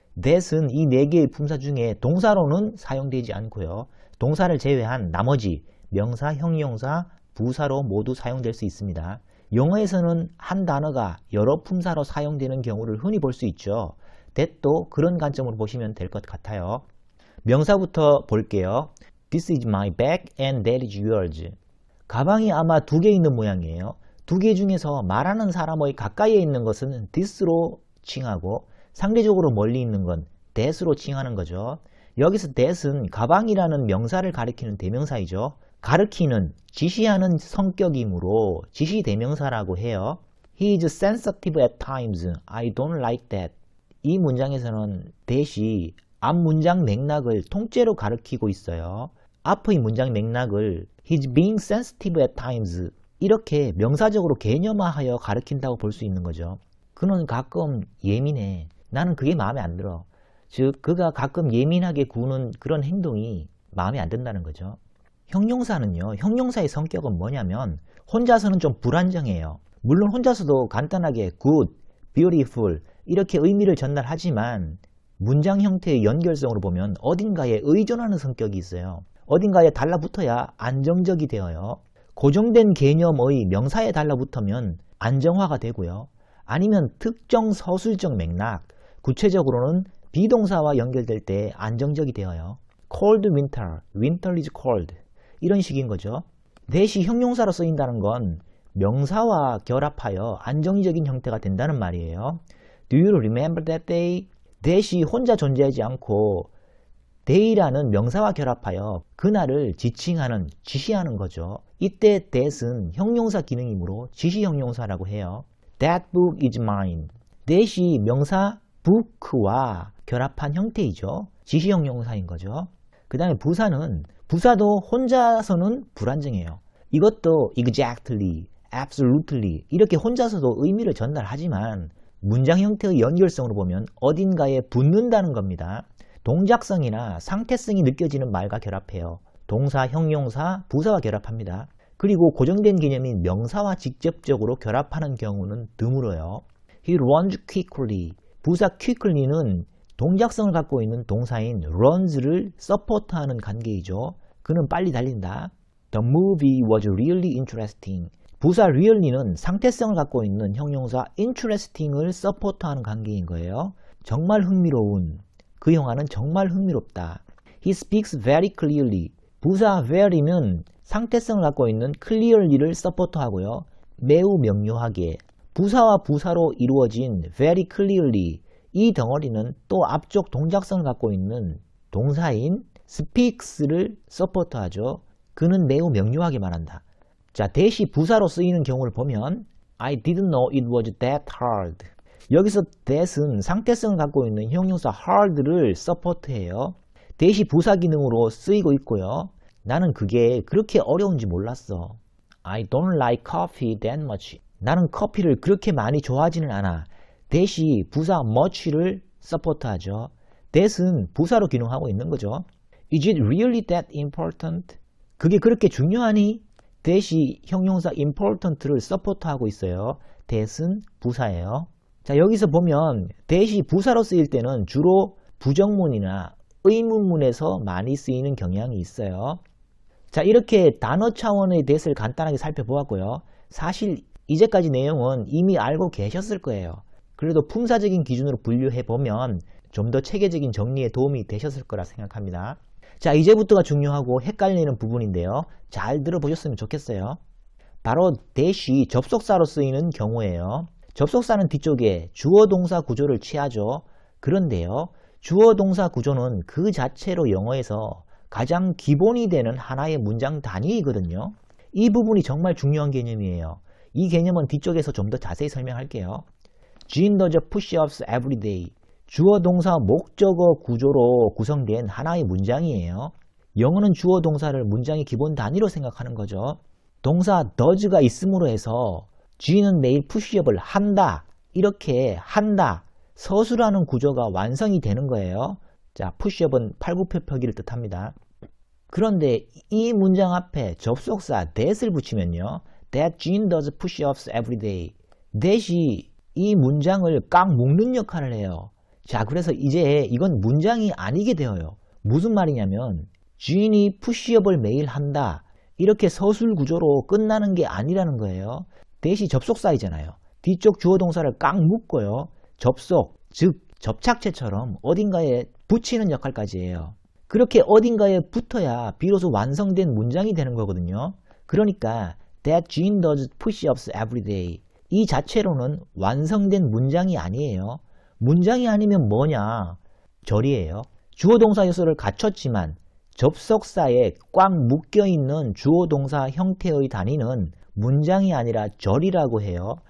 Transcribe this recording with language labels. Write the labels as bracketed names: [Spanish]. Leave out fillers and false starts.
[Korean] that은 이 4개의 품사 중에 동사로는 사용되지 않고요. 동사를 제외한 나머지 명사, 형용사, 부사로 모두 사용될 수 있습니다. 영어에서는 한 단어가 여러 품사로 사용되는 경우를 흔히 볼 수 있죠. that도 그런 관점으로 보시면 될 것 같아요. 명사부터 볼게요. [English] This is my bag and that is yours. [Korean] 가방이 아마 2개 있는 모양이에요. 2개 중에서 말하는 사람의 가까이에 있는 것은 this로 칭하고 상대적으로 멀리 있는 건 that으로 칭하는 거죠. 여기서 that은 가방이라는 명사를 가리키는 대명사이죠. 가리키는, 지시하는 성격이므로 지시대명사라고 해요. [English] He is sensitive at times. I don't like that. [Korean] 이 문장에서는 that이 앞 문장 맥락을 통째로 가리키고 있어요. 앞의 문장 맥락을 [English] He's being sensitive at times [Korean] 이렇게 명사적으로 개념화하여 가리킨다고 볼 수 있는 거죠. 그는 가끔 예민해. 나는 그게 마음에 안 들어. 즉 그가 가끔 예민하게 구는 그런 행동이 마음에 안 든다는 거죠. 형용사는요. 형용사의 성격은 뭐냐면 혼자서는 좀 불안정해요. 물론 혼자서도 간단하게 good, beautiful 이렇게 의미를 전달하지만 문장 형태의 연결성으로 보면 어딘가에 의존하는 성격이 있어요. 어딘가에 달라붙어야 안정적이 되어요. 고정된 개념의 명사에 달라붙으면 안정화가 되고요. 아니면 특정 서술적 맥락, 구체적으로는 비동사와 연결될 때 안정적이 되어요. [English] cold winter, winter is cold [Korean] 이런 식인 거죠. that이 형용사로 쓰인다는 건 명사와 결합하여 안정적인 형태가 된다는 말이에요. [English] Do you remember that day? [Korean] that이 혼자 존재하지 않고 day라는 명사와 결합하여 그날을 지칭하는, 지시하는 거죠. 이때 that은 형용사 기능이므로 지시형용사라고 해요. [English] That book is mine. [Korean] that이 명사 book와 결합한 형태이죠. 지시형용사인 거죠. 그 다음에 부사도 혼자서는 불안정해요. 이것도 exactly, absolutely 이렇게 혼자서도 의미를 전달하지만 문장 형태의 연결성으로 보면 어딘가에 붙는다는 겁니다. 동작성이나 상태성이 느껴지는 말과 결합해요. 동사, 형용사, 부사와 결합합니다. 그리고 고정된 개념인 명사와 직접적으로 결합하는 경우는 드물어요. [English] He runs quickly. [Korean] 부사 quickly는 동작성을 갖고 있는 동사인 runs를 서포트하는 관계이죠. 그는 빨리 달린다. [English] The movie was really interesting. [Korean] 부사 really는 상태성을 갖고 있는 형용사 interesting을 서포트하는 관계인 거예요. 정말 흥미로운. 그 영화는 정말 흥미롭다. [English] He speaks very clearly. [Korean] 부사 very는 상태성을 갖고 있는 clearly를 서포트하고요. 매우 명료하게. 부사와 부사로 이루어진 [English] very clearly [Korean] 이 덩어리는 또 앞쪽 동작성을 갖고 있는 동사인 speaks를 서포트하죠. 그는 매우 명료하게 말한다. 자, that이 부사로 쓰이는 경우를 보면 [English] I didn't know it was that hard. [Korean] 여기서 that은 상태성을 갖고 있는 형용사 hard를 서포트해요. that이 부사 기능으로 쓰이고 있고요. 나는 그게 그렇게 어려운지 몰랐어. [English] I don't like coffee that much. [Korean] 나는 커피를 그렇게 많이 좋아하지는 않아. that이 부사 much를 서포트하죠. that은 부사로 기능하고 있는 거죠. [English] Is it really that important? [Korean] 그게 그렇게 중요하니? that이 형용사 important를 서포트하고 있어요. that은 부사예요. 자, 여기서 보면 that이 부사로 쓰일 때는 주로 부정문이나 의문문에서 많이 쓰이는 경향이 있어요. 자, 이렇게 단어 차원의 that을 간단하게 살펴보았고요. 사실 이제까지 내용은 이미 알고 계셨을 거예요. 그래도 품사적인 기준으로 분류해보면 좀 더 체계적인 정리에 도움이 되셨을 거라 생각합니다. 자, 이제부터가 중요하고 헷갈리는 부분인데요. 잘 들어보셨으면 좋겠어요. 바로 that이 접속사로 쓰이는 경우예요. 접속사는 뒤쪽에 주어 동사 구조를 취하죠. 그런데요, 주어 동사 구조는 그 자체로 영어에서 가장 기본이 되는 하나의 문장 단위이거든요. 이 부분이 정말 중요한 개념이에요. 이 개념은 뒤쪽에서 좀 더 자세히 설명할게요. [English] Jean does push-ups every day. [Korean] 주어 동사 목적어 구조로 구성된 하나의 문장이에요. 영어는 주어 동사를 문장의 기본 단위로 생각하는 거죠. 동사 does가 있음으로 해서 G는 매일 푸시업을 한다, 이렇게 한다, 서술하는 구조가 완성이 되는 거예요. 자, 푸시업은 팔굽혀펴기를 뜻합니다. 그런데 이 문장 앞에 접속사 that을 붙이면요, [English] That Jean does push-ups every day. [Korean] that이 이 문장을 꽉 묶는 역할을 해요. 자, 그래서 이제 이건 문장이 아니게 되어요. 무슨 말이냐면 Jean이 푸시업을 매일 한다, 이렇게 서술 구조로 끝나는 게 아니라는 거예요. that이 접속사이잖아요. 뒤쪽 주어 동사를 꽉 묶고요. 접속, 즉 접착제처럼 어딘가에 붙이는 역할까지 해요. 그렇게 어딘가에 붙어야 비로소 완성된 문장이 되는 거거든요. 그러니까 [English] That Jean does push-ups every day. [Korean] 이 자체로는 완성된 문장이 아니에요. 문장이 아니면 뭐냐? 절이에요. 주어 동사 요소를 갖췄지만 접속사에 꽉 묶여있는 주어 동사 형태의 단위는 문장이 아니라 절이라고 해요.